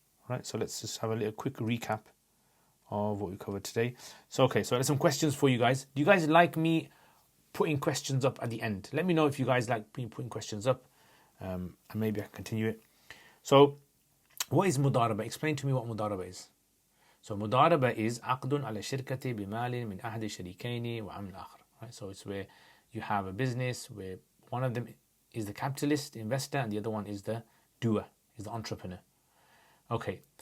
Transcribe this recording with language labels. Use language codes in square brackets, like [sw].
[en] Right, so let's just have a little quick recap of what we covered today. So okay, so there's some questions for you guys. Do you guys like me putting questions up at the end? Let me know if you guys like me putting questions up, and maybe I can continue it. So what is mudaraba? Explain to me what mudaraba is. So mudaraba is [ar] عقد على شركة بمال من أحد الشريكين وعمل آخر. [en] Right, so it's where you have a business where one of them is the capitalist, investor, and the other one is the doer, is the entrepreneur. Okay.